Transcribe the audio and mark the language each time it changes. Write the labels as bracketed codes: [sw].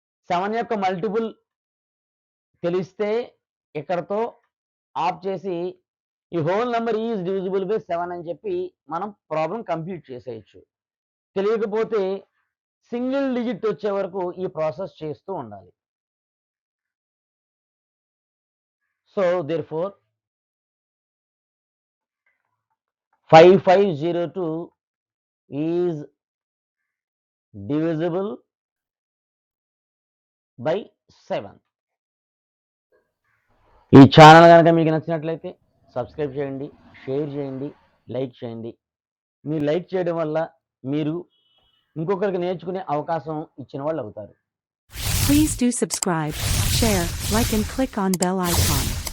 [te] 7 యొక్క మల్టిపుల్ తెలిస్తే ఇక్కడతో ఆఫ్ చేసి ఈ [en] whole number is divisible by 7 [te] అని చెప్పి మనం ప్రాబ్లం కంప్లీట్ చేసేయొచ్చు. తెలియకపోతే సింగిల్ డిజిట్ వచ్చే వరకు ఈ ప్రాసెస్ చేస్తూ ఉండాలి. [en] So therefore 5502 is divisible 8/7. [te] ఈ ఛానల్ కనుక మీకు నచ్చినట్లయితే సబ్స్క్రైబ్ చేయండి, షేర్ చేయండి, లైక్ చేయండి. మీరు లైక్ చేయడం వల్ల మీరు ఇంకొకరికి నేర్చుకునే అవకాశం ఇచ్చిన వాళ్ళు అవుతారు. [en] Please do subscribe, share, like and click on bell icon.